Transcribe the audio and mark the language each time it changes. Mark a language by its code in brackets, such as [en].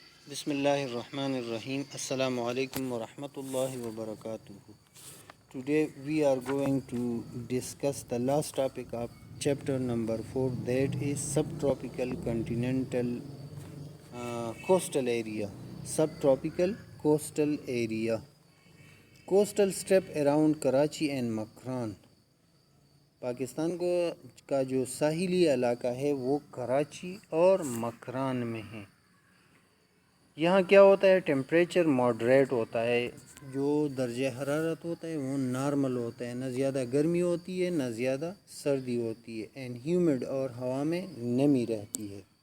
[ar] بسم اللہ الرحمن الرحیم السلام علیکم ورحمۃ اللہ وبرکاتہ. [en] Today we are going to discuss the last topic of chapter number 4, that is subtropical continental coastal area. Subtropical coastal area. Coastal strip around Karachi and Makran. [ur] Pakistan کا جو ساحلی علاقہ ہے وہ کراچی اور مکران میں ہے. یہاں کیا ہوتا ہے، ٹیمپریچر ماڈریٹ ہوتا ہے، جو درجہ حرارت ہوتا ہے وہ نارمل ہوتا ہے، نہ زیادہ گرمی ہوتی ہے نہ زیادہ سردی ہوتی ہے، [en] and humid [ur] اور ہوا میں نمی رہتی ہے.